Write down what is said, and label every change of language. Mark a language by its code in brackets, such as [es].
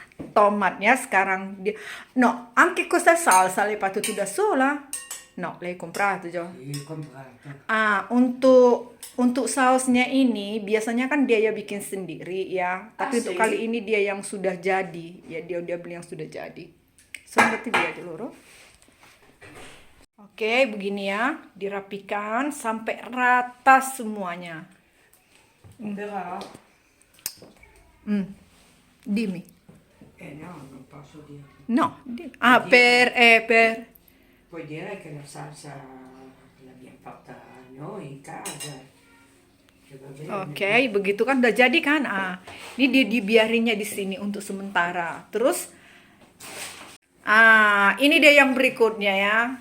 [id] Tomatnya sekarang dia. [it] No, anche questa salsa l'hai fatto tu da sola? No, l'hai comprato già. Sì, comprato. [id] Ah, untuk sausnya ini biasanya kan dia ya bikin sendiri ya. Tapi untuk [it] Sì. [id] kali ini dia yang sudah jadi. Ya dia beli yang sudah jadi. Seperti dia dulu. Oke, begini ya. Dirapikan sampai rata semuanya. [it] Però, Dimmi. no, non posso dire. No. Ah, per... Puoi dire che la salsa l'abbiamo fatta noi in casa. Che va bene. [id] Oke, begitu kan udah jadi kan? Ah, ini dia dibiarinnya di sini untuk sementara. Terus, ini dia yang berikutnya ya.